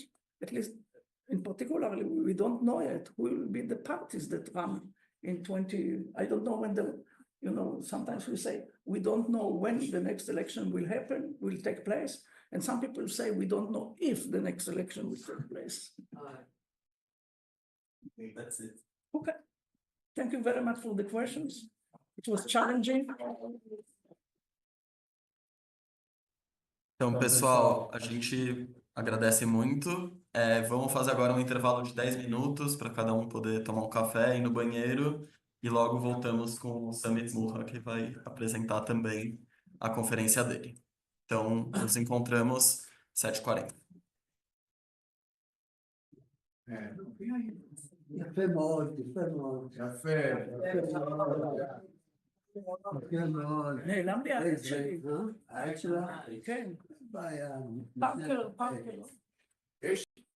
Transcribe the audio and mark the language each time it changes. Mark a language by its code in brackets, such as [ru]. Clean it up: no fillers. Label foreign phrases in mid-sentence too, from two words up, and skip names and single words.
[en] At least, in particular, we don't know yet who will be the parties that run in 20, I don't know when sometimes we say, we don't know when the next election will take place. And some people say, we don't know if the next election will take place. I think that's it. Okay. Thank you very much for the questions. It was challenging. [pt] Então, pessoal, a gente agradece muito. Vamos fazer agora um intervalo de 10 minutos para cada um poder tomar um café, ir no banheiro e logo voltamos com o Sammy Smooha, que vai apresentar também a conferência dele. Então, nos encontramos 7h40. [it] Caffè molti, caffè molti. Caffè. Caffè molti. [he] נעלם לי העץ שלי. העץ שלך? כן. בעיה. פארקר.